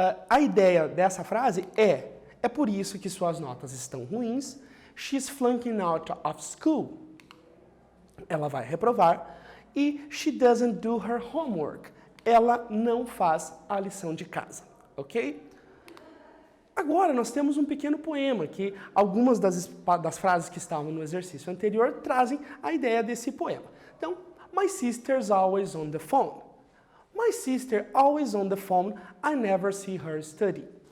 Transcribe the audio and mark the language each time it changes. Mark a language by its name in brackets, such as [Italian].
[Portuguese] A ideia dessa frase é por isso que suas notas estão ruins. [English] She's flunking out of school. [Portuguese] Ela vai reprovar. [English] E she doesn't do her homework. [Portuguese] Ela não faz a lição de casa, ok? Agora, nós temos um pequeno poema que algumas das frases que estavam no exercício anterior trazem a ideia desse poema. [English] Então, my sister's always on the phone. My sister always on the phone, I never see her study.